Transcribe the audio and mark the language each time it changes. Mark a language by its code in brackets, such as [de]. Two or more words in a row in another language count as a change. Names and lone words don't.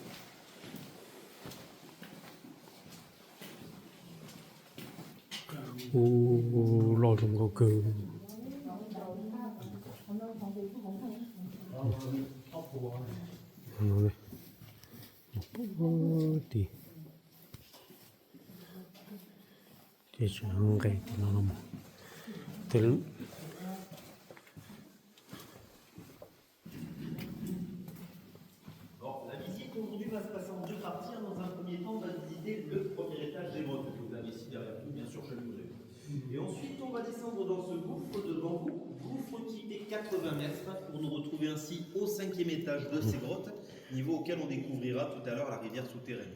[vi] lo trong câu cừ nó đây thì chỉ không cái nó nằm thế [fr] Bon, la visite aujourd'hui va se passer en deux parties. Dans un premier temps, on va visiter le premier étage des grottes que vous avez ici derrière nous, bien sûr, je le ai. Et ensuite, on va descendre dans ce gouffre devant vous, gouffre qui fait 80 mètres, pour nous retrouver ainsi au 5e étage de ces grottes, niveau auquel on découvrira tout à l'heure la rivière souterraine.